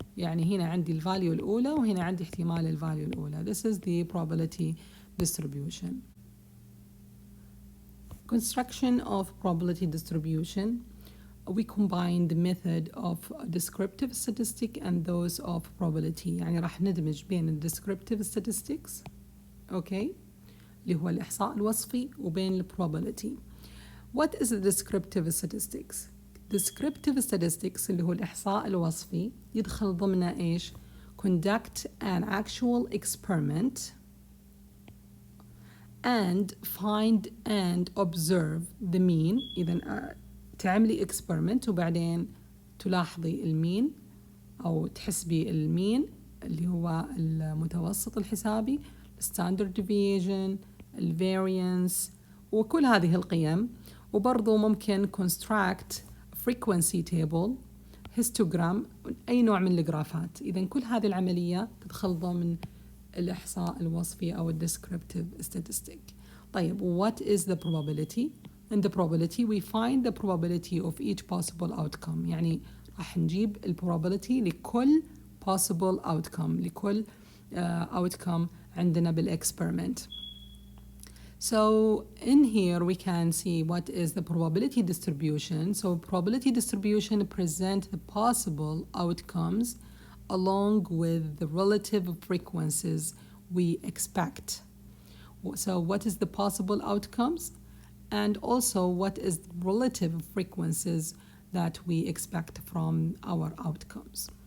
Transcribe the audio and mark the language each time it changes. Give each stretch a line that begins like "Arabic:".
Arabic: يعني هنا عندي الفاليو الأولى وهنا عندي احتمال الفاليو الأولى.
English: This is the probability distribution. Construction of probability distribution. We combine the method of descriptive statistic and those of probability.
Arabic: يعني راح ندمج بين ال
English: descriptive statistics okay
Arabic: اللي هو الإحصاء الوصفي وبين ال probability.
English: What is the descriptive statistics? Descriptive statistics
Arabic: اللي هو الإحصاء الوصفي يدخل ضمنه إيش؟
English: Conduct an actual experiment and find and observe the mean.
Arabic: إذا تعملي experiment وبعدين تلاحظي المين أو تحسبي المين اللي هو المتوسط الحسابي، standard deviation، variance وكل هذه القيم. وبرضو ممكن
English: construct frequency table،
Arabic: histogram، أي نوع من الجرافات. إذا كل هذه العملية تدخل ضمن الإحصاء الوصفي أو descriptive statistic.
English: طيب what is the probability? In the probability we find the probability of each possible outcome.
Arabic: يعني راح نجيب ال probability لكل
English: possible outcome،
Arabic: لكل outcome عندنا بالexperiment.
English: So in here we can see what is the probability distribution. So probability distribution present the possible outcomes along with the relative frequencies we expect. So what is the possible outcomes? And also what is the relative frequencies that we expect from our outcomes.